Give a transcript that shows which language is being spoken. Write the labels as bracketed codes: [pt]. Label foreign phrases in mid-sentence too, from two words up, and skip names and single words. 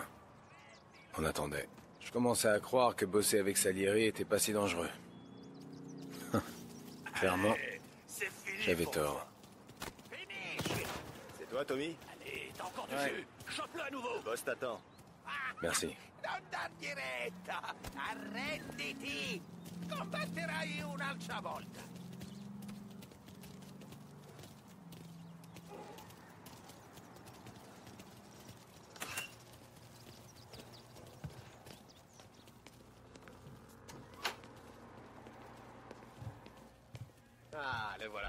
[fr] On attendait. Je commençais à croire que bosser avec Salieri était pas si dangereux. Clairement, j'avais tort. C'est toi, Tommy? Allez, t'as encore du Ouais. jus. Chope-le à nouveau. Le boss t'attend. Merci. [it] Non diretta. Arrenditi. Combatterai un'altra volta. [fr] Ah, le voilà.